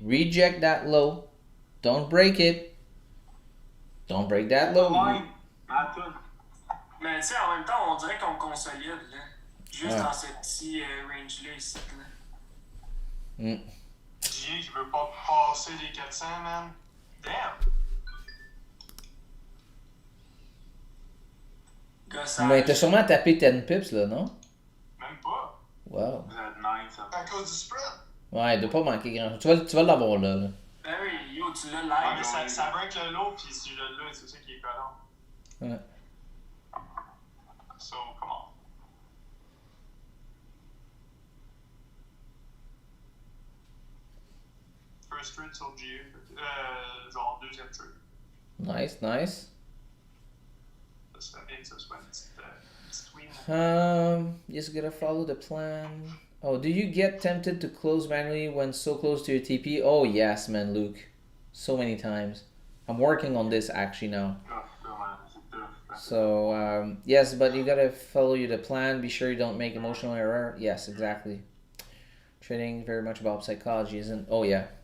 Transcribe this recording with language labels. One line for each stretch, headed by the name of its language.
English: Reject that low. Don't break it. Don't break that low.
French: Attends. Mais tu sais, en même temps, on dirait qu'on consolide, là. Juste Ouais. dans ce petit range-là ici, là. GJ qui veut pas passer les 400, man.
English: Damn! Gossage.
French: Mais t'as sûrement tapé 10 pips, là, non? Même pas. Wow. Vous êtes nice, ça. À cause du spread. Ouais, il doit pas manquer grand-chose. Tu vas l'avoir là, là. Ben oui, yo, tu l'as Ouais,
English: live.
French: mais ça break le lot, pis si je l'ai, c'est ça qui est collant. Ouais.
English: So, come on.
French: First trade sur GA. Genre deuxième trade.
English: Nice, nice.
French: Ça serait bien que ce soit une petite win.
English: Just gotta follow the plan. Oh, do you get tempted to close manually when so close to your TP? Oh, yes, man, Luke. So many times. I'm working on this actually now. Tough, man.
French: C'est tough.
English: So, yes, but you gotta follow the plan. Be sure you don't make emotional error. Yes, exactly. Trading very much about psychology, isn't? Oh, yeah.